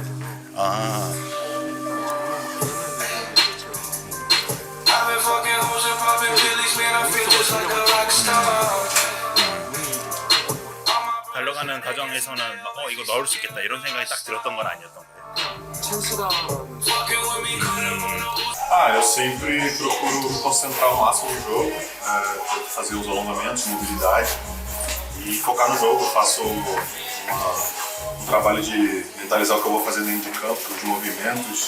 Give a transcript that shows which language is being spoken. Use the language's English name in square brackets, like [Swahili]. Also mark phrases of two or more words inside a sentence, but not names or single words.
[Korean] 달려가는 과정에서는 이거 넣을 수 있겠다 이런 생각이 딱 들었던 건 아니었던 것 같아요. [Portuguese] Eu sempre procuro concentrar o máximo no jogo, fazer os alongamentos, mobilidade e focar no jogo. Eu faço um trabalho de mentalizar o que eu vou fazer dentro de campo, de movimentos.